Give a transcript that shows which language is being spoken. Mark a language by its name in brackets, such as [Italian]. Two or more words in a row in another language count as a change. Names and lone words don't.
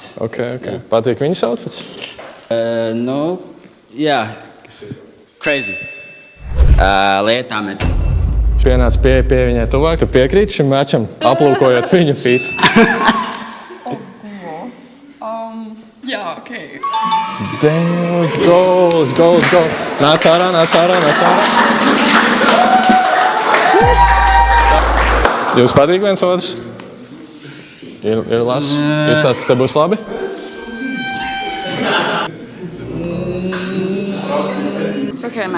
[Latvian] Okay. Patīk viņas outfits? Jā. Crazy. Lietām ir. Pienāc pie viņai tuvāk, tu piekrīti šim mačam, aplūkojot viņa fitu. Jā, ok. [English] Damn, let's go. [Latvian] Nāc ārā. Jums patīk viens otrs? Ir labs? Izstāst, ka te būs labi? Ok, nē.